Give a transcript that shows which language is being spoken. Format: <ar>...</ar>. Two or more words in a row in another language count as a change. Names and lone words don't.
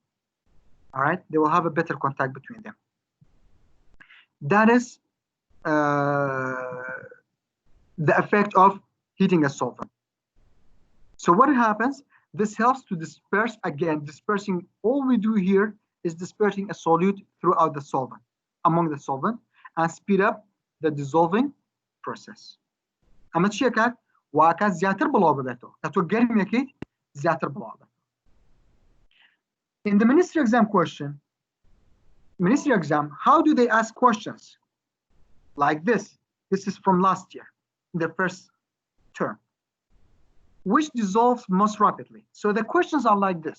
<en>All right, they will have a better contact between them. That is the effect of heating a solvent. So what happens? This helps to disperse, again, dispersing. All we do here is dispersing a solute throughout the solvent, among the solvent, and speed up the dissolving process.</en> <ckb>اما چیه کرد؟ واقعا زیادتر بلا ببێتەوە کە تۆ گەرمێکیت زیادتر بلا بێت.</ckb> <en>In the ministry exam, how do they ask questions? Like this. This is from last year, the first term. Which dissolves most rapidly? So the questions are like this.</en>